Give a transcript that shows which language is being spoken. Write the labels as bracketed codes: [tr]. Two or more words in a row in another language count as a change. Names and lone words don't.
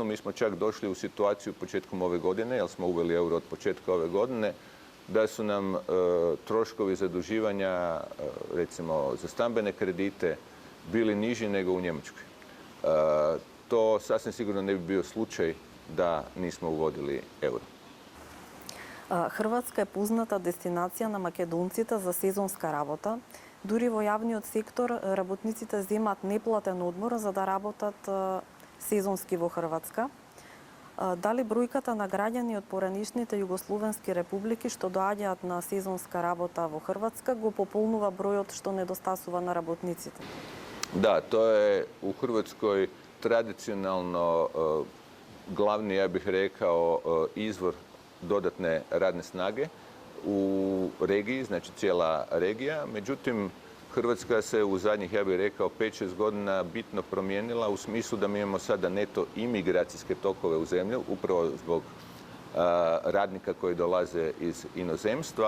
[hr] Mi smo čak došli u situaciju početkom ove godine, jer smo uveli euro od početka ove godine, da su nam troškovi zaduživanja, recimo za stambene kredite, bili niži nego u Njemačkoj. To sasvim sigurno ne bi bio slučaj da nismo uvodili euro. [mk] Хрватска е позната дестинација на македонците за сезонска работа. Дури во јавниот сектор работниците земаат неплатен одмор за да работат сезонски во Хрватска. Дали бројката на граѓани од поранишните југословенски републики што доаѓаат на сезонска работа во Хрватска го пополнува бројот што недостасува на работниците? [hr] Da, to je u Hrvatskoj tradicionalno glavni, ja bih rekao, izvor dodatne radne snage u regiji, znači cijela regija. Međutim, Hrvatska se u zadnjih, ja bih rekao, 5-6 godina bitno promijenila u smislu da mi imamo sada neto imigracijske tokove u zemlju, upravo zbog radnika koji dolaze iz inozemstva.